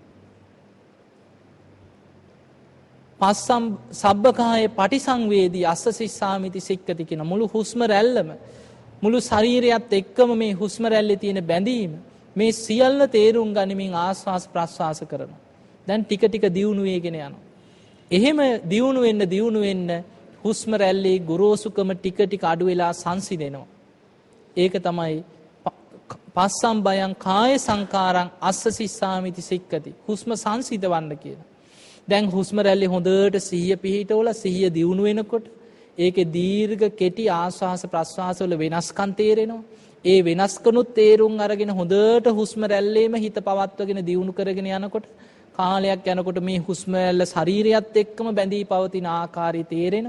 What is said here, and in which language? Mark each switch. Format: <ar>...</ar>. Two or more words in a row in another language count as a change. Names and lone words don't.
<pi>පස්සම් සබ්බකායේ පටිසංවේදී අස්ස සිස්සාමිති සික්කති</pi> <si>කියන මුළු හුස්ම රැල්ලම මුළු ශරීරයත් එක්කම මේ හුස්ම රැල්ලේ තියෙන බැඳීම මේ සියල්ල තේරුම් ගනිමින් ආස්වාස් ප්‍රස්වාස කරනවා. දැන් ටික ටික දියුණු වෙගෙන යනවා. එහෙම දියුණු වෙන්න හුස්ම රැල්ලේ ගොරෝසුකම ටික ටික අඩු වෙලා සංසිඳෙනවා. ඒක තමයි</si> <pi>පස්සම් බයං කාය සංකාරං අස්ස සිස්සාමිති සික්කති.</pi> <si>හුස්ම සංසිඳවන්න කියන. දැන් හුස්ම රැල්ලේ හොඳට සිහිය පිහිටවලා සිහිය දියුණු වෙනකොට ඒකේ දීර්ඝ කෙටි ආස්වාස ප්‍රස්වාස වල වෙනස්කම් තේරෙනවා. ඒ වෙනස්කනුත් තේරුම් අරගෙන හොඳට හුස්ම රැල්ලේම හිත පවත්වගෙන දියුණු කරගෙන යනකොට කාලයක් යනකොට මේ හුස්ම රැල්ල ශරීරයත් එක්කම බැඳී පවතින ආකාරය තේරෙනවා.</si>